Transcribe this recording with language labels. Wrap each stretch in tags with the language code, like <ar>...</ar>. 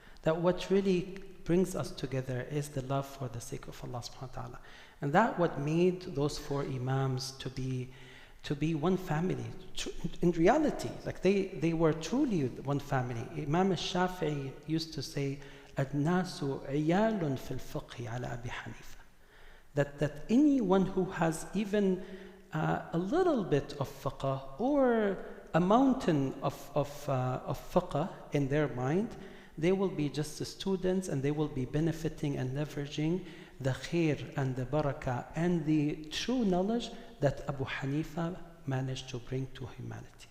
<en>That what really brings us together is the love for the sake of Allah subhanahu wa ta'ala. And that what made those four imams to be one family. In reality, like they were truly one family. Imam al-Shafi'i used to say,</en> <ar>الناس عيال في الفقه على أبي حنيفة.</ar> <en>That anyone who has even a little bit of fiqh or a mountain of fiqh in their mind, they will be just students and they will be benefiting and leveraging the khair and the barakah and the true knowledge that Abu Hanifa managed to bring to humanity.</en>